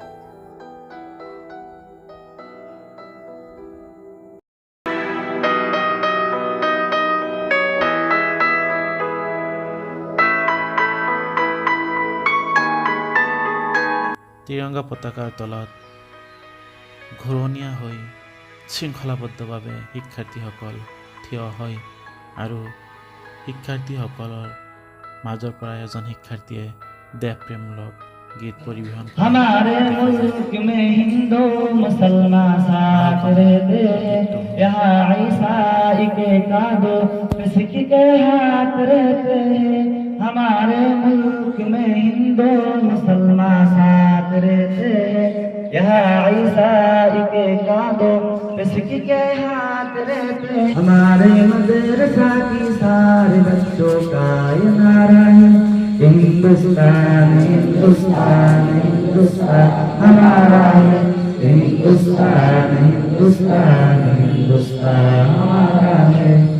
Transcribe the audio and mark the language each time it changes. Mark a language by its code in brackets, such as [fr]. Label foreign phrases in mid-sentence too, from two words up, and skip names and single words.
[as] ত্ৰিৰংগা পতাকাৰ তলত ঘূৰণীয়া হৈ শৃংখলাবদ্ধভাৱে শিক্ষাৰ্থীসকল থিয় হয় আৰু শিক্ষাৰ্থীসকলৰ মাজৰ পৰা এজন শিক্ষাৰ্থীয়ে দেশপ্ৰেমমূলক গীত পৰিৱেশন কৰে। [hi] हमारे मुल्क में हिंदू मुसलमान साथ रहते हैं, यहाँ ईसाई के कादो सिख के हाथ रहते हैं। हमारे मुल्क में हिंदू मुसलमान साथ रहते हैं, यहाँ ईसाई के कादो सिख के हाथ रहते हैं। हमारे मदरसा की सारे बच्चों का ये नारा है, हिंदुस्तान हिंदुस्तान हिंदुस्तान हमारा है, हिंदुस्तान हिंदुस्तान हिंदुस्तान हमारा है।